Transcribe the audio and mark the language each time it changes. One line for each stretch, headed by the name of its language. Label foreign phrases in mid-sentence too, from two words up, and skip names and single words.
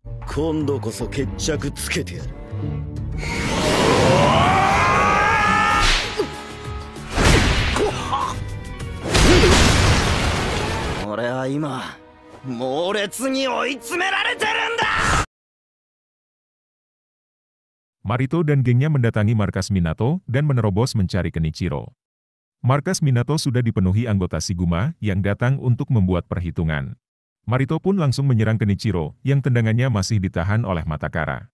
Japanese: 今度こそ決着つけてやる。俺は今猛烈に追い詰められてるんだ。
Indonesian: Marito dan gengnya mendatangi markas Minato dan menerobos mencari Kenichiro. Markas Minato sudah dipenuhi anggota Shiguma yang datang untuk membuat perhitungan. Marito pun langsung menyerang Kenichiro yang tendangannya masih ditahan oleh Matakara.